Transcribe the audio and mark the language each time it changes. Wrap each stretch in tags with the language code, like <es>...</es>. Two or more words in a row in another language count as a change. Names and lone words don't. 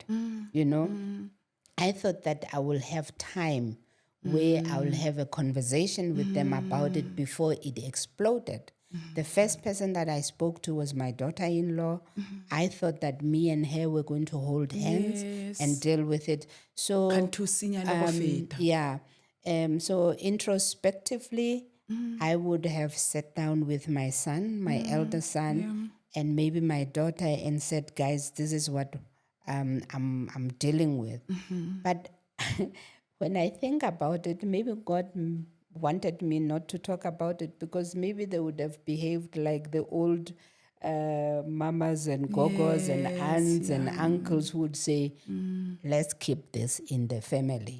<en>You know, I thought that I will have time where I will have a conversation with them about it before it exploded. The first person that I spoke to was my daughter-in-law. I thought that me and her were going to hold hands and deal with it. So,</en> <nso>Ka nthusenya le go feta.</nso> <en>yeah. So introspectively, I would have sat down with my son, my elder son, and maybe my daughter and said, guys, this is what I'm dealing with. But when I think about it, maybe God wanted me not to talk about it because maybe they would have behaved like the old mamas and gogos and aunts and uncles who would say, let's keep this in the family.</en>